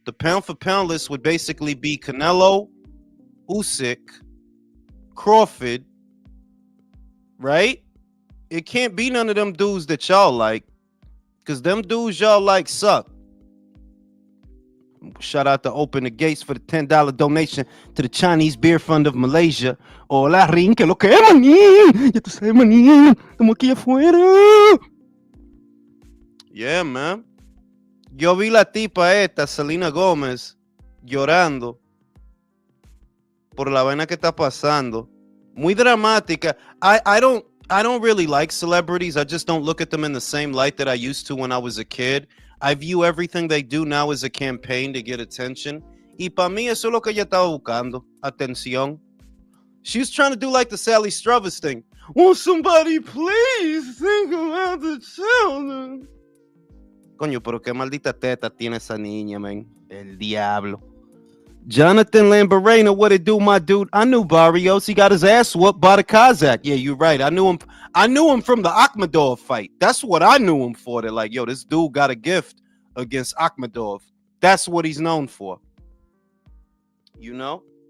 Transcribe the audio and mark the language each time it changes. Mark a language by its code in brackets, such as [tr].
[en] The pound for pound list would basically be Canelo, Usyk, Crawford, right? It can't be none of them dudes that y'all like, because them dudes y'all like suck. Shout out to Open the Gates for the $10 donation to the Chinese Beer Fund of Malaysia. [es] Hola, Rin, que lo que es, manín. Ya tú sabes, manín. Estamos aquí afuera. Yeah, man. Yo vi la tipa esta, Selena Gómez, llorando por la vaina que está pasando. Muy dramática. [en] I don't really like celebrities. I just don't look at them in the same light that I used to when I was a kid. I view everything they do now as a campaign to get attention. [es] Y para mí eso es lo que ella estaba buscando. Atención. [en] She was trying to do like the Sally Struthers thing. Won't somebody please think about the children? [es] Coño, pero qué maldita teta tiene esa niña, man. El diablo. [en] Jonathan Lamborena, what it do, my dude? I knew Barrios. He got his ass whooped by the Kazakh. Yeah, you're right. I knew him from the Akhmedov fight. That's what I knew him for. They're like, yo, this dude got a gift against Akhmedov. That's what he's known for. You know?